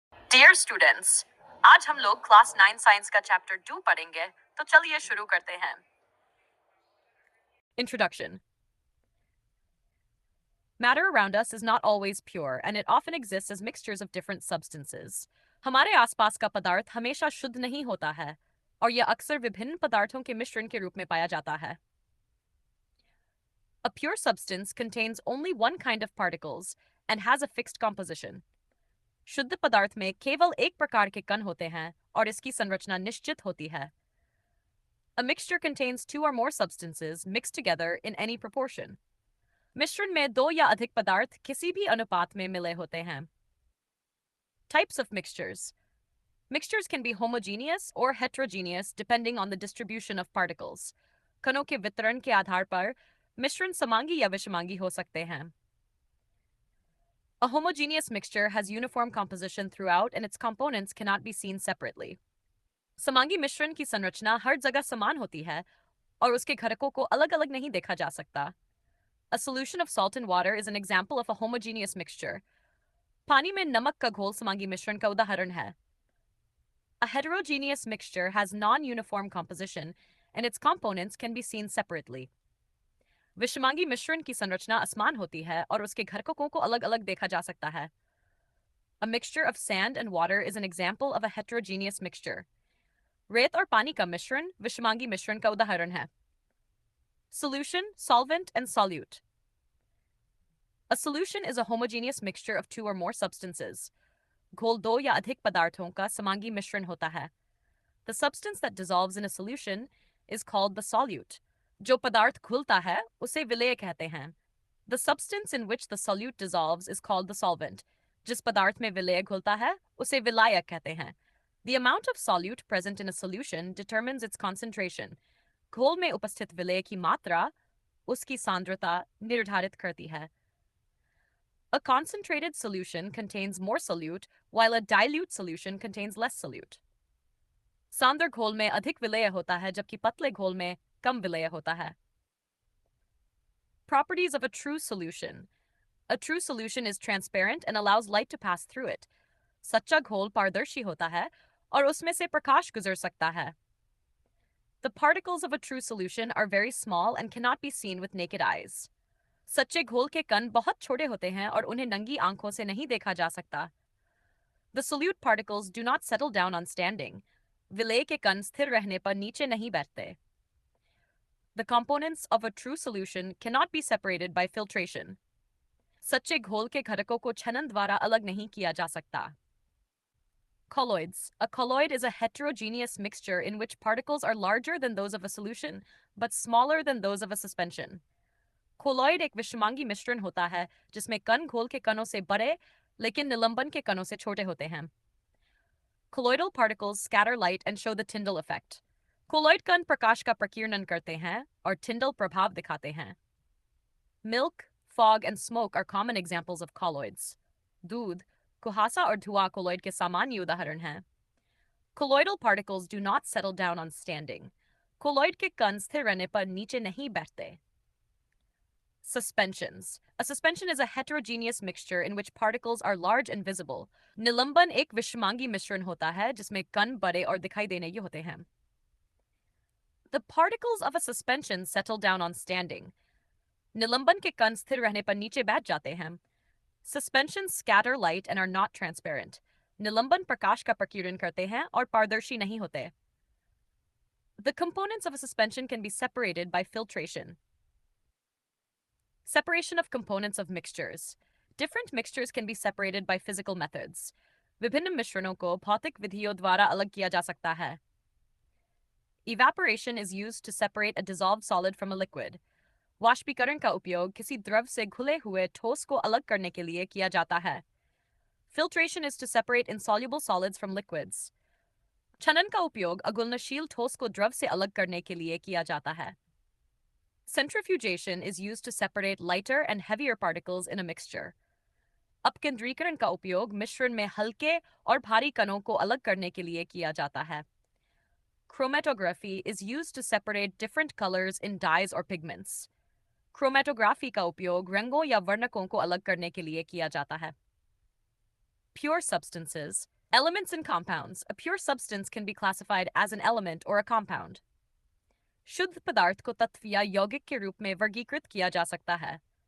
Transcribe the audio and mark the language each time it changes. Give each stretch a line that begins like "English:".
English: dear students,
Hindi: आज हम लोग क्लास 9 साइंस का चैप्टर 2 पढ़ेंगे, तो चलिए शुरू करते हैं।
English: Introduction. Matter around us is not always pure, and it often exists as mixtures of different substances.
Hindi: हमारे आसपास का पदार्थ हमेशा शुद्ध नहीं होता है, और यह अक्सर विभिन्न पदार्थों के मिश्रण के रूप में पाया जाता है।
English: A pure substance contains only one kind of particles and has a fixed composition.
Hindi: शुद्ध पदार्थ में केवल एक प्रकार के कण होते हैं और इसकी संरचना निश्चित होती है।
English: A mixture contains two or more substances mixed together in any proportion.
Hindi: मिश्रण में दो या अधिक पदार्थ किसी भी अनुपात में मिले होते हैं।
English: Types of mixtures. Mixtures can be homogeneous or heterogeneous depending on the distribution of particles.
Hindi: कणों के वितरण के आधार पर मिश्रण समांगी या विषमांगी हो सकते हैं।
English: A homogeneous mixture has uniform composition throughout and its components cannot be seen separately.
Hindi: समांगी मिश्रण की संरचना हर जगह समान होती है और उसके घटकों को अलग-अलग नहीं देखा जा सकता।
English: A solution of salt and water is an example of a homogeneous mixture.
Hindi: पानी में नमक का घोल समांगी मिश्रण का उदाहरण है।
English: A heterogeneous mixture has non-uniform composition and its components can be seen separately.
Hindi: विषमांगी मिश्रण की संरचना असमान होती है और उसके घटकों को अलग-अलग देखा जा सकता है।
English: A mixture of sand and water is an example of a heterogeneous mixture.
Hindi: रेत और पानी का मिश्रण विषमांगी मिश्रण का उदाहरण है।
English: Solution, solvent, and solute. A solution is a homogeneous mixture of two or more substances.
Hindi: घोल दो या अधिक पदार्थों का समांगी मिश्रण होता है।
English: The substance that dissolves in a solution is called the solute.
Hindi: जो पदार्थ घुलता है उसे विलेय कहते हैं।
English: The substance in which the solute dissolves is called the solvent.
Hindi: जिस पदार्थ में विलेय घुलता है उसे विलायक कहते हैं।
English: The amount of solute present in a solution determines its concentration.
Hindi: घोल में उपस्थित विलेय की मात्रा उसकी सांद्रता निर्धारित करती है।
English: A concentrated solution contains more solute, while a dilute solution contains less solute.
Hindi: सांद्र घोल में अधिक विलेय होता है जबकि पतले घोल में कम विलेय होता है।
English: Properties of a true solution. A true solution is transparent and allows light to pass through it.
Hindi: सच्चा घोल पारदर्शी होता है और उसमें से प्रकाश गुजर सकता है।
English: The particles of a true solution are very small and cannot be seen with naked eyes.
Hindi: सच्चे घोल के कण बहुत छोटे होते हैं और उन्हें नंगी आंखों से नहीं देखा जा सकता।
English: The solute particles do not settle down on standing.
Hindi: विलेय के कण स्थिर रहने पर नीचे नहीं बैठते।
English: The components of a true solution cannot be separated by filtration.
Hindi: सच्चे घोल के घटकों को छनन द्वारा अलग नहीं किया जा सकता।
English: Colloids. A colloid is a heterogeneous mixture in which particles are larger than those of a solution, but smaller than those of a suspension.
Hindi: Colloid एक विषमांगी मिश्रण होता है जिसमें कण घोल के कणों से बड़े लेकिन निलंबन के कणों से छोटे होते हैं।
English: Colloidal particles scatter light and show the Tyndall effect.
Hindi: Colloid कण प्रकाश का प्रकीर्णन करते हैं और Tyndall प्रभाव दिखाते हैं।
English: Milk, fog, and smoke are common examples of colloids.
Hindi: दूध, कुहासा और धुआं कोलॉइड के सामान्य उदाहरण हैं।
English: Colloidal particles do not settle down on standing.
Hindi: Colloid के कण स्थिर रहने पर नीचे नहीं बैठते।
English: Suspensions. A suspension is a heterogeneous mixture in which particles are large and visible.
Hindi: निलंबन एक विषमांगी मिश्रण होता है जिसमें कण बड़े और दिखाई देने योग्य होते हैं।
English: The particles of a suspension settle down on standing.
Hindi: निलंबन के कण स्थिर रहने पर नीचे बैठ जाते हैं।
English: Suspensions scatter light and are not transparent.
Hindi: निलंबन प्रकाश का प्रकीर्णन करते हैं और पारदर्शी नहीं होते।
English: The components of a suspension can be separated by filtration. Separation of components of mixtures. Different mixtures can be separated by physical methods.
Hindi: विभिन्न मिश्रणों को भौतिक विधियों द्वारा अलग किया जा सकता है।
English: Evaporation is used to separate a dissolved solid from a liquid.
Hindi: वाष्पीकरण का उपयोग किसी द्रव से घुले हुए ठोस को अलग करने के लिए किया जाता है।
English: Filtration is to separate insoluble solids from liquids.
Hindi: छनन का उपयोग अघुलनशील ठोस को द्रव से अलग करने के लिए किया जाता है।
English: Centrifugation is used to separate lighter and heavier particles in a mixture.
Hindi: अपकेंद्रीकरण का उपयोग मिश्रण में हल्के और भारी कणों को अलग करने के लिए किया जाता है।
English: Chromatography is used to separate different colors in dyes or pigments.
Hindi: Chromatography का उपयोग रंगों या वर्णकों को अलग करने के लिए किया जाता है।
English: Pure substances. Elements and compounds. A pure substance can be classified as an element or a compound.
Hindi: शुद्ध पदार्थ को तत्व या यौगिक के रूप में वर्गीकृत किया जा सकता है.